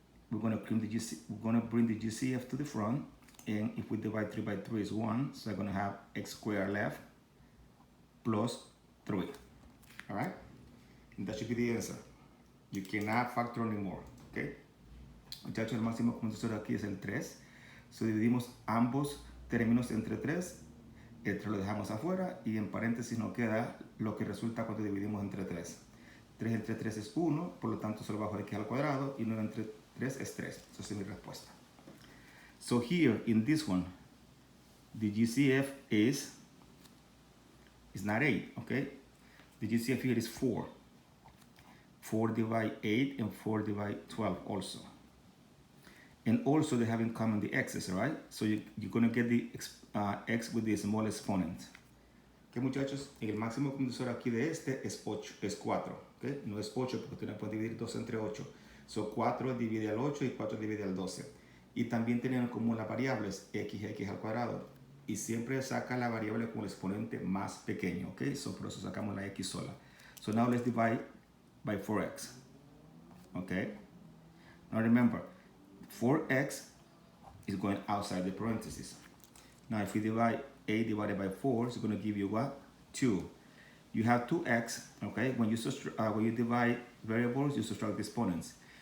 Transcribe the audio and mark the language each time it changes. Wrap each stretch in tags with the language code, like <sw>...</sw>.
<en>We're going to bring the GCF to the front. And if we divide 3 by 3 is 1, so I'm going to have x squared left plus 3. All right? And that should be the answer. You cannot factor anymore, okay?</en> <es>Muchachos, el máximo común divisor aquí es el 3. So dividimos ambos términos entre 3. El 3 lo dejamos afuera y en paréntesis nos queda lo que resulta cuando dividimos entre 3. 3 entre 3 es 1, por lo tanto solo bajo x al cuadrado, y 9 entre 3 es 3. Esa es mi respuesta.</es> <en>So here, in this one, the GCF is not 8, okay? The GCF here is 4. 4 divide 8 and 4 divide 12 also. And also they have in common the x's, right? So you're going to get the x with the small exponent.</en> <es>¿Ok, muchachos? El máximo común divisor aquí de este es 8, es 4. ¿Ok? No es 8 porque usted no puede dividir 2 entre 8. So 4 divide al 8 y 4 divide al 12. Y también tienen como las variables x al cuadrado. Y siempre saca la variable con el exponente más pequeño. ¿Ok? So por eso sacamos la x sola.</es> <en>So now let's divide by 4x. ¿Ok? Now remember, 4x is going outside the parentheses. Now if we divide 8 divided by 4, it's going to give you what? 2. You have 2x, okay? When you divide variables, you subtract the exponents.</en>